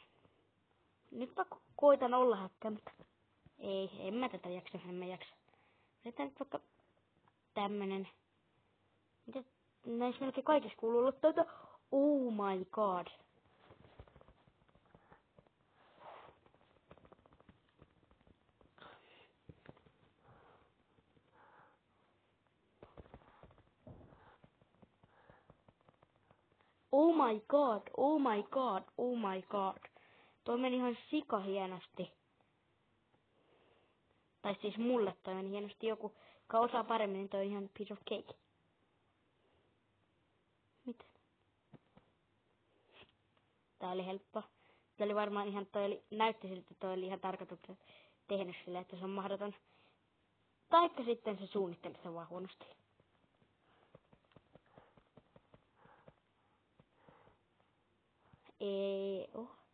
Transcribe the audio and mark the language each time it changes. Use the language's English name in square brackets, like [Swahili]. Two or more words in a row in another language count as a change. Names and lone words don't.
[Finnish] Nyt mä koitan olla häkkäämättä. Ei, en mä tätä jaksa. Vedetään nyt vaikka tämmönen. Mitä näissä melkein kaikissa kuuluu olla tätä? [English] Oh my god. Oh my god, oh my god, oh my god. [Finnish] Toi meni ihan sika hienosti. Tai siis mulle toi meni hienosti. Joku, joka osaa paremmin, niin toi on ihan [English] piece of cake. [Finnish] Mitä? Tää oli helppo. Tää oli varmaan ihan, näytti siltä, että toi oli ihan tarkoituksen tehnyt silleen, että se on mahdoton. Taikka sitten se suunnitteli sitä vaan huonosti. Ei oo.